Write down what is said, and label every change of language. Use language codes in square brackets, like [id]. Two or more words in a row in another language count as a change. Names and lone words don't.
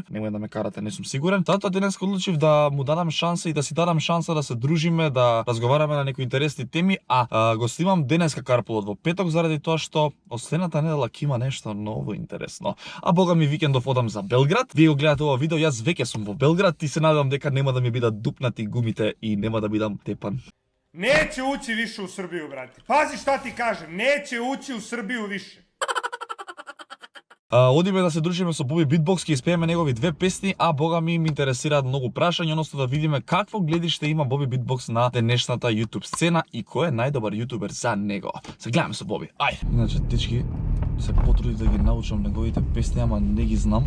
[mk] Немој да ме карате, не сум сигурен. Затоа денеска одлучив да му дадам шанса и да си дадам шанса да се дружиме, да разговараме на некои интересни теми, го снимам денеска карпулот во петок заради тоа што од следната недела ќе има нешто ново интересно. А бога ми викендов одам за Белград. Вие го гледате ова видео, јас веќе сум во Белград и се надевам дека нема да ми бидат дупнати гумите и нема да бидам тепан. [sr] Neće ući više u Srbiju, brate. Pazi šta ti kažem, neće ući u Srbiju više. [mk] Одиме да се дружиме со Боби Beatbox, ќе испееме негови две песни, а бога ми интересираат многу прашања, односно да видиме какво гледиште има Боби Beatbox на денешната YouTube сцена и кој е најдобар јутубер за него. Се гледаме со Боби. Ај. Иначе дечки, се потрудив да ги научам неговите песни, ама не ги знам.